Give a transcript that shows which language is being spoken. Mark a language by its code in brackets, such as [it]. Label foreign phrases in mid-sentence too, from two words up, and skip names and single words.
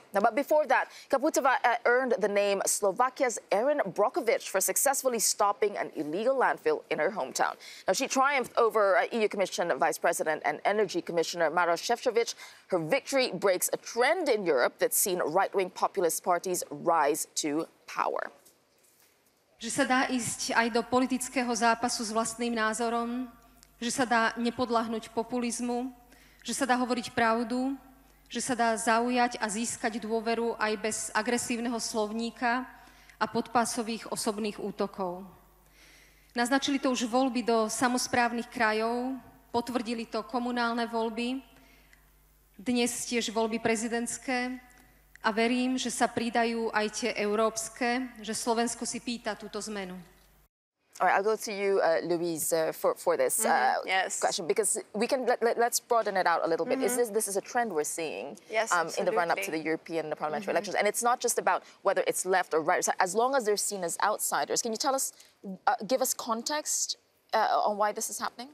[en] Now, but before that, Čaputová earned the name Slovakia's Erin Brockovich for successfully stopping an illegal landfill in her hometown. Now, she triumphed over EU Commission Vice President and Energy Commissioner Maroš Šefčovič. Her victory breaks a trend in Europe that's seen right-wing populist parties rise to power. [sk] Že sa dá ísť aj do politického zápasu s vlastným názorom, že sa dá nepodľahnúť populizmu, že sa dá hovoriť pravdu, že sa dá zaujať a získať dôveru aj bez agresívneho slovníka a podpásových osobných útokov. Naznačili to už voľby do samosprávnych krajov, potvrdili to komunálne voľby, dnes tiež voľby prezidentské a verím, že sa pridajú aj tie európske, že Slovensko si pýta túto zmenu. [en] All right, I'll go to you, Louise, for this Yes. question, because we can let's broaden it out a little bit. This is a trend we're seeing in the run-up to the European and the parliamentary elections, and it's not just about whether it's left or right. So as long as they're seen as outsiders, can you tell us, give us context on why this is happening?